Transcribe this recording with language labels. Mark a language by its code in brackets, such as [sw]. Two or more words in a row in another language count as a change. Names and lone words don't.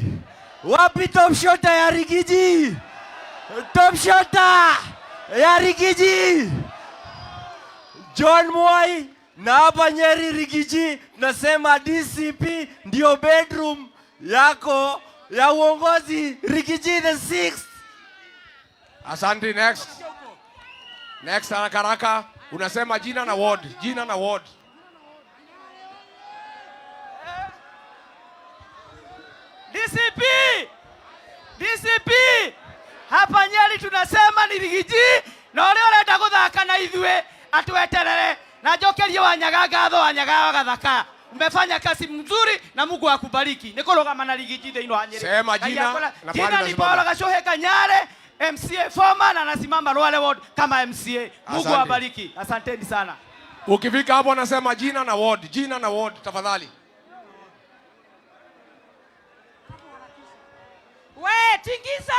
[sw] Wapi top shota ya Rigiji? Top shota ya Rigiji! John Mwai na hapa Nyeri Rigiji nasema DCP ndio bedroom yako ya uongozi Rigiji the 6th. Asante. [en] Next. Next, [sw] haraka haraka. Unasema jina na ward. Jina na ward. DCP! [ki] DCP! [sw] Hapa Nyeri tunasema ni Rigiji na [ki] ole urenda guthaka na ithue atueterere na njokerie Wanyaga ngatho Wanyaga gathaka. [sw] Umefanya kazi mzuri na Mungu akubariki. [ki] Nikurugama na Rigiji thĩinĩ wa Nyeri. [sw] Sema jina na jina ni Paula Gashohe Kanyare, MCA former na nasimama Rware Ward kama MCA. Mungu awabariki. Asanteni sana. Ukifika hapo nasema jina na ward. Jina na ward tafadhali. We tingiza.